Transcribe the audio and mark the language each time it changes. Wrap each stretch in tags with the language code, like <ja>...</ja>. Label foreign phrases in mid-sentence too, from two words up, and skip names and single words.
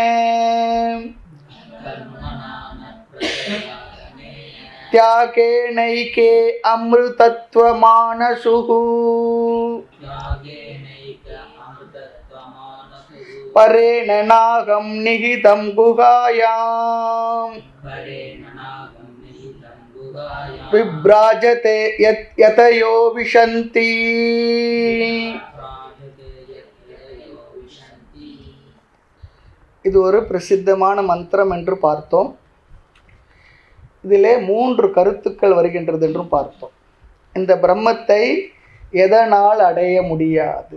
<sa>त्यागेनैके अमृतत्वमानसुः परेण नागं निहितं गुहायां विभ्राजते यतयो विशन्ति।</sa> <ta>இது ஒரு பிரசித்தமான மந்திரம் என்று பார்த்தோம். இதிலே 3 கருத்துக்கள் வருகின்றது என்றும் பார்த்தோம். இந்த பிரம்மத்தை எதனால் அடைய முடியாது?</ta>